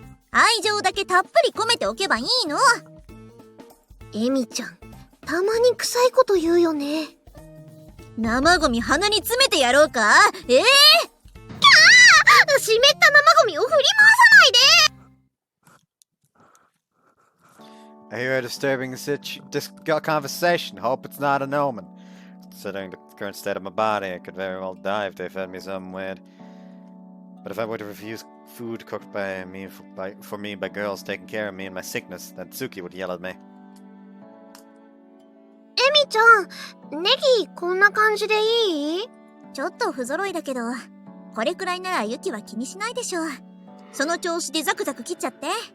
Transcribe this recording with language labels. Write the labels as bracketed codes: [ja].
[ja] 愛情だけたっぷり込めておけばいいの。エミちゃん、たまに臭いこと言うよね。生ゴミ鼻に詰めてやろうか。キャー、湿った生ゴミを振り回さないで。 [en] I hear a disturbing conversation. Hope it's not an omen. Considering the current state of my body, I could very well die if they fed me something weird. But if I were to refuse food cooked by me for me by girls taking care of me in my sickness, then Tsuki would yell at me. [ja] エミちゃん、ネギこんな感じでいい？ちょっと不揃いだけど、これくらいならユキは気にしないでしょう。その調子でザクザク切っちゃって。